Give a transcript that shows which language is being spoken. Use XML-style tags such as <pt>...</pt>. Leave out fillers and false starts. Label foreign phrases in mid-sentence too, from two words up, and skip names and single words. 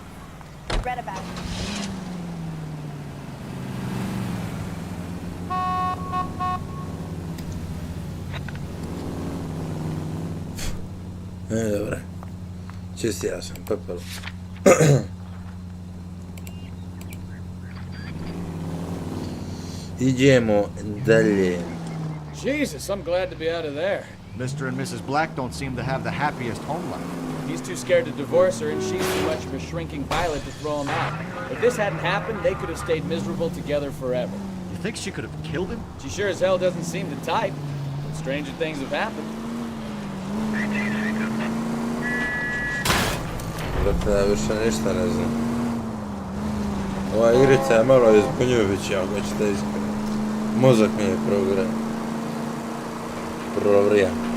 <en>I read about it.</en> <hr>Dobra. Čist ja sam, pepelo. Idemo dalje.</hr> <en>Jesus, I'm glad to be out of there. Mr. and Mrs. Black don't seem to have the happiest home life. He's too scared to divorce her, and she's too much of a shrinking violet to throw him out. If this hadn't happened, they could have stayed miserable together forever. You think she could have killed him? She sure as hell doesn't seem the type. But stranger things have happened.</en> <hr>Dakle, ja više ništa ne znam. Ova igrica je malo izbunjujuća, ako ćete iskreno. Mozak mi je provrija.</hr>